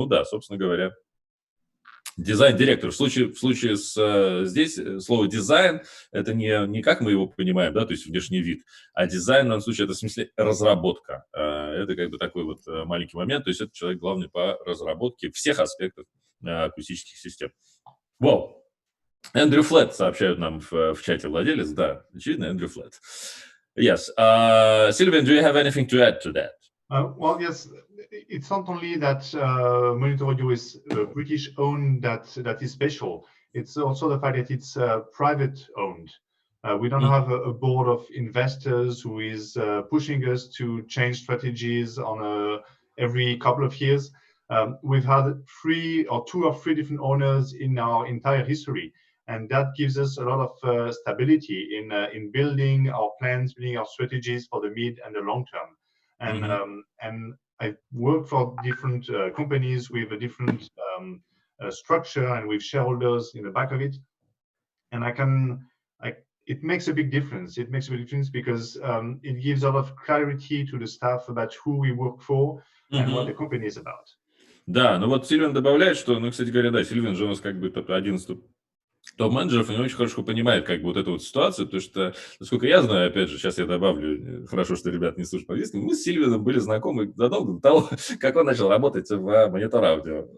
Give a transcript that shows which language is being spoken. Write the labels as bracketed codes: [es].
[ru] Ну да, собственно говоря, дизайн-директор. В случае здесь слово «дизайн» — это не как мы его понимаем, да, то есть внешний вид, а дизайн в данном случае — это в смысле разработка. Это как бы такой вот маленький момент, то есть это человек главный по разработке всех аспектов акустических систем. Эндрю Флетт, сообщают нам в чате владелец, да, очевидно, Эндрю Флетт. [en] Yes. Sylvain, do you have anything to add to that? Well, yes, it's not only that Monitor Audio is British owned that is special. It's also the fact that it's private owned. We don't have a board of investors who is pushing us to change strategies on every couple of years. We've had two or three different owners in our entire history, and that gives us a lot of stability in building our plans, building our strategies for the mid and the long term. And I work for different companies with a different structure and with shareholders in the back of it, and it makes a big difference. It makes a big difference because it gives a lot of clarity to the staff about who we work for and what the company is about. [ru] Да, ну вот Сильвин добавляет, что, ну, кстати говоря, да, Сильвин же у нас как бы один из топ-менеджеров, и не очень хорошо понимает как бы вот эту вот ситуацию, потому что, насколько я знаю, опять же, сейчас я добавлю, хорошо, что ребята не слушают по-английски, мы с Сильвином были знакомы задолго до того, как он начал работать в Монитор Аудио.